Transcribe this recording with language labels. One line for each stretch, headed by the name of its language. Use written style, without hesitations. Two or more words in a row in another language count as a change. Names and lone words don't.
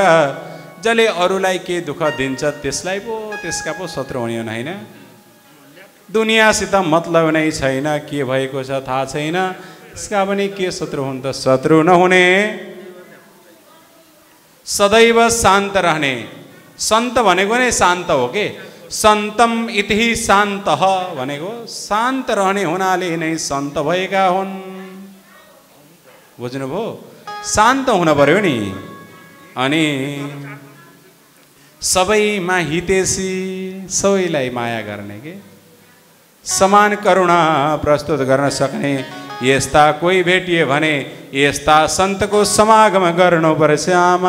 Nepali: जसले अरूलाई के दुःख दिन्छ त्यसलाई पो त्यसका पो शत्रु हुने होइन। दुनियाँसित मतलब नै छैन, के भएको छ थाहा छैन, त्यसका पनि के शत्रु हुन् त? शत्रु नहुने, सदैव शान्त रहने। सन्त भनेको नै शान्त हो के।
Sanskrit: सन्तम इति शान्तः
Nepali: भनेको शान्त रहने हुनाले नै सन्त भएका हुन्। बुझ्नुभयो? शान्त हुन पर्यो नि। अनि सबैमा हितेशी, सबैलाई माया गर्ने के, समान करुणा प्रस्तुत गर्न सक्ने यस्ता कोही भेटिए भने यस्ता सन्तको समागम गर्नुपर्छ आमा।